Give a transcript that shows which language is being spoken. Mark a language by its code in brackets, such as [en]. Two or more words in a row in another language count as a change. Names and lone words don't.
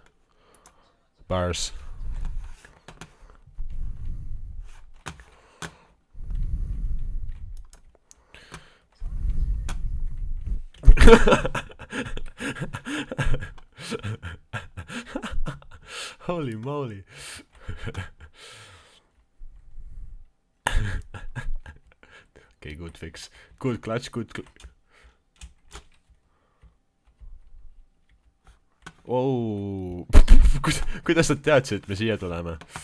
[en] Bars. Holy moly. Okay, good fix. Good clutch, Oh. [et] Kuidas nad teadsid, et me siia tuleme?